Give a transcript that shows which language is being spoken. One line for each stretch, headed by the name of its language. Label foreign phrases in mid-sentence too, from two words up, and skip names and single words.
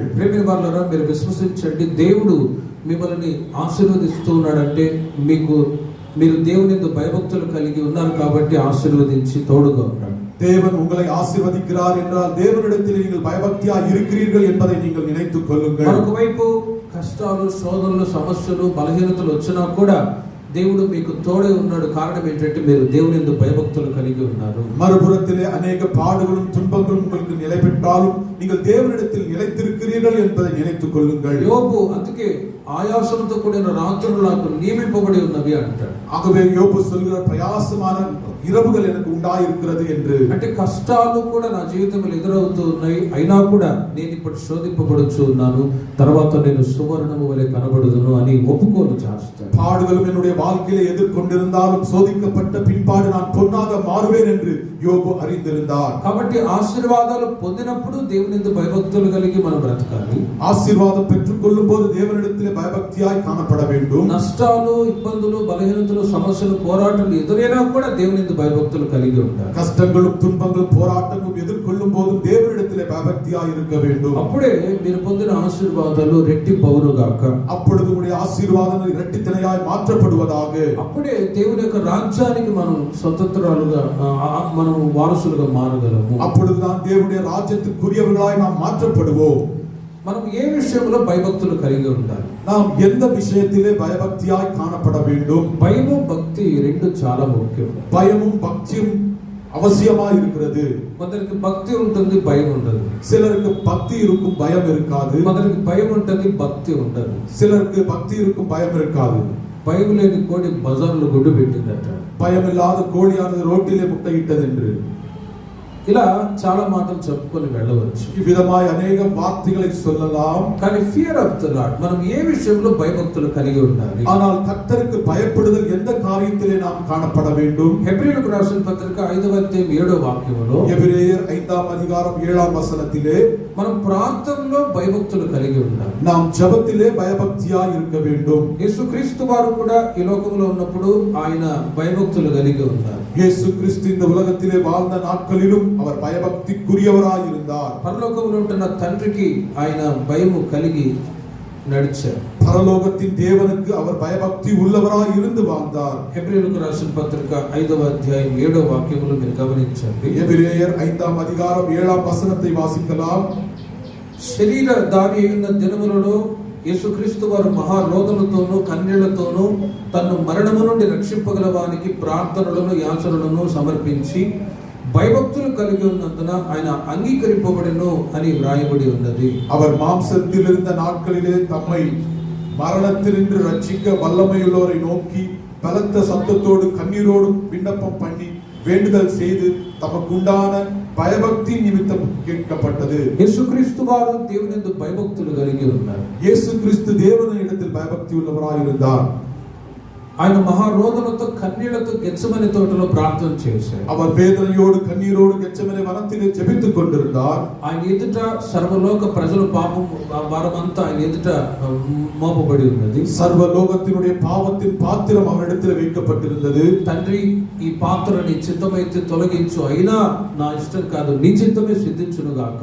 Telugu: ప్రియమైన వారలారా, మీరు విశ్వసించండి, దేవుడు మిమ్మల్ని ఆశీర్వదిస్తూ ఉన్నాడంటే మీరు దేవుని యందు భయభక్తులు కలిగి ఉన్నారు కాబట్టి ఆశీర్వదించి తోడుగా ఉన్నాడు.
Tamil: தேவன் உங்களை ஆசீர்வதிக்கிறார் என்றால் தேவனிடத்தில் நீங்கள் பயபக்தியாய் இருக்கிறீர்கள் என்பதை நீங்கள் நினைத்துக் கொள்ளுங்கள்.
Telugu: మరొక వైపు కష్టాలు, శోధనలు, సమస్యలు, బలహీనతలు వచ్చినా కూడా దేవుడు మీకు తోడే ఉన్నాడు. కారణం ఏంటంటే మీరు దేవుని యందు భయభక్తులు కలిగి ఉన్నారు.
Tamil: மறுபுறத்திலே அநேக பாடுகளும் துன்பங்களும் உங்களுக்கு நிலை பெற்றாலும் நீங்கள் தேவனிடத்தில் நிலைத்திருக்கிறீர்கள் என்பதை நினைத்துக் கொள்ளுங்கள்.
Telugu: యోబు అందుకే ఆయాసంతో కూడిన రాత్రులు నాకు నియమింపబడి ఉన్నవి అంటాడు.
Tamil: ஆகவே யோபு சொல்கிற பிரயாசமான இரவுகள் எனக்கு உண்டாயிருக்கிறது என்று.
Telugu: అంటే కష్టాలు కూడా నా జీవితంలో ఎదురవుతూ ఉన్నాయి, అయినా కూడా నేను ఇప్పుడు శోధింపబడుచు ఉన్నాను, తర్వాత నేను సువర్ణము వలె కనబడుదును అని ఒప్పుకోలు చేస్తాడు.
Tamil: பாடுகளும் என்னுடைய வாழ்க்கையிலே எதிர்கொண்டிருந்தாலும் சோதிக்கப்பட்ட பின்பாடு நான் பொன்னாக மாறுவேன் என்று யோபு அறிந்திருந்தார்.
Telugu: కాబట్టి ఆశీర్వాదాలు పొందినప్పుడు దేవుని యందు భయభక్తులు కలిగి మనం బ్రతకాలి.
Tamil: ஆசீர்வாதம் பெற்றுக்கொள்ளும் போது தேவனிடத்திலே பயபக்தியாய் காணப்பட வேண்டும்.
Telugu: నష్టాలు, ఇబ్బందులు, బలహీనతలు, సమస్యలు, పోరాటాలు ఎదురైనా కూడా దేవుని యందు భయభక్తులు కలిగి ఉండాలి.
Tamil: கஷ்டங்களும் துன்பங்களும் போராட்டங்களும் எதிர்கொள்ளும் போதும் தேவனிடத்திலே பயபக்தியாய் இருக்க வேண்டும்.
Telugu: అప్పుడే మీరు పొందిన ఆశీర్వాదాలు రెట్టింపవును గాక.
Tamil: அப்பொழுது உடைய ஆசீர்வாதங்கள் இரட்டித்தனையாய் மாற்றப்படுவதாக.
Telugu: అప్పుడే దేవుని యొక్క రాజ్యానికి మనం స్వతంత్రాలుగా, మనం వారసులుగా మారగలము.
Tamil: அப்பொழுதுதான் தேவனுடைய ராஜ்யத்துக்குரியவர்களாய் நாம் மாற்றப்படுவோம்.
Telugu: మనం ఏ విషయంలో భయభక్తులు కలిగి ఉండాలి?
Tamil: நாம் எந்த விஷயத்திலே பயபக்தியாய் காணப்பட வேண்டும்?
Telugu: భయము, భక్తి రెండు చాలా ముఖ్యం.
Tamil: பயமும் பக்தியும் அவசியமாய் இருக்கிறது.
Telugu: కొందరికి భక్తి ఉంటుంది, భయం ఉండదు.
Tamil: சிலருக்கு பக்தி இருக்கும், பயம் இருக்காது.
Telugu: కొందరికి భయం ఉంటుంది, భక్తి ఉండదు.
Tamil: சிலருக்கு பக்தி இருக்கும், பயம் இருக்காது.
Telugu: భయం లేని కోడి బజార్లో గుడ్డు పెట్టిందట.
Tamil: பயமில்லாத கோழியானது ரோட்டிலே முட்டையிட்டது என்று.
Telugu: ఇలా చాలా మాటలు చెప్పుకొని వెళ్ళవచ్చు.
Tamil: இவ்விதமாய் அநேக வார்த்தைகளை சொல்லலாம்.
Telugu: కానీ
English: fear of the Lord,
Telugu: మనం ఏ విషయంలో భయభక్తులు కలిగి ఉండాలి?
Tamil: ஆனால் கர்த்தருக்கு பயப்படுதல் எந்த காரியத்திலே நாம் காணப்பட வேண்டும்?
Telugu: హెబ్రీయులకు రాసిన పత్రిక 5వ అధ్యాయం 7వ వాక్యములో,
Tamil: எபிரேயர் 5ஆம் அதிகாரம் 7ஆம் வசனத்திலே
Telugu: మనం ప్రార్థనలో భయభక్తులు కలిగి ఉండాలి.
Tamil: நாம் ஜெபத்திலே பயபக்தியாய் இருக்க வேண்டும்.
Telugu: యేసుక్రీస్తు వారు కూడా ఈ లోకంలో ఉన్నప్పుడు ఆయన భయభక్తులు కలిగి ఉన్నారు.
Tamil: இயேசு கிறிஸ்து இந்த உலகத்திலே வாழ்ந்த நாட்களிலும் அவர் பயபக்திக்குரியவராய் இருந்தார்.
Telugu: పరలోకంలో ఉంటున్న తండ్రికి ఆయన భయము కలిగి నడిచారు.
Tamil: பரலோகத்தின் தேவனுக்கு அவர் பயபக்தி உள்ளவராய் இருந்து வாழ்ந்தார்.
Telugu: హెబ్రీయులకు రాసిన పత్రిక 5వ అధ్యాయం 7వ వాక్యములో మీరు గమనించండి.
Tamil: எபிரேயர் 5ஆம் அதிகாரம் 7ஆம் வசனத்தை வாசிக்கலாம்.
Telugu: శరీర దారి అయిన దినములలో యేసుక్రీస్తు వారు మహారోదనతోనూ కన్నీళ్లతోనూ తన్ను మరణము నుండి రక్షింపగల వానికి ప్రార్థనలను, యాచనలను సమర్పించి భయభక్తులు కలిగి ఉన్నందున ఆయన అంగీకరింపబడెను అని వ్రాయబడి ఉన్నది.
Tamil: அவர் மாம்சத்தில் இருந்த நாட்களிலே தம்மை மரணத்தினின்று ரட்சிக்க வல்லமையுள்ளவரை நோக்கி பலத்த சத்தத்தோடு கண்ணீரோடும் விண்ணப்பம் பண்ணி வேண்டுதல் செய்து தமக்கு உண்டான பயபக்தி நிமித்தம் கேட்கப்பட்டது.
Telugu: యేసుక్రీస్తు వారు దేవుని యందు భయభక్తులు కలిగి ఉన్నారు.
Tamil: இயேசு கிறிஸ்து தேவனிடத்தில் பயபக்தி உள்ளவராய் இருந்தார்.
Telugu: ఆయన మహారోదనతో కన్నీళ్లతో గెత్సెమనే తోటలో ప్రార్థన చేశారు.
Tamil: அவர் வேதனையோடு கண்ணீரோடு கெத்செமனே வனத்திலே ஜெபித்துக் கொண்டிருந்தார்.
Telugu: ఆయన ఎదుట సర్వలోక ప్రజల పాపం భారమంతా ఆయన ఎదుట మోపబడి ఉన్నది.
Tamil: சர்வலோகத்தினுடைய பாவத்தின் பாத்திரம் அவரிடத்தில் வைக்கப்பட்டிருந்தது.
Telugu: తండ్రి, ఈ పాత్ర నీ చిత్తమైతే తొలగించు, అయినా నా ఇష్టం కాదు, నీ చిత్తమే సిద్ధించును గాక.